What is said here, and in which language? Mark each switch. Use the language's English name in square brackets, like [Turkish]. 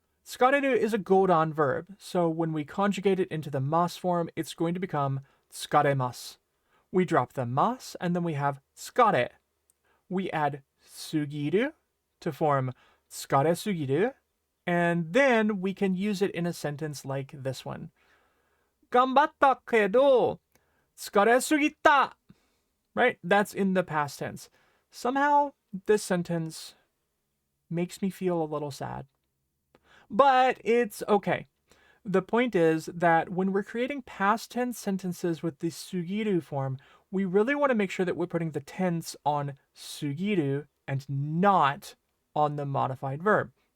[English] 疲れる is a godan verb, so when we conjugate it into the mas form, it's going to become 疲れます. We drop the mas, and then we have 疲れ. We add すぎる to form 疲れすぎる, and then we can use it in a sentence like this one. [Japanese] 頑張ったけど、疲れすぎた. [English] Right? That's in the past tense. Somehow, this sentence makes me feel a little sad. But it's okay. The point is that when we're creating past tense sentences with the sugiru form, we really want to make sure that we're putting the tense on sugiru and not on the modified verb.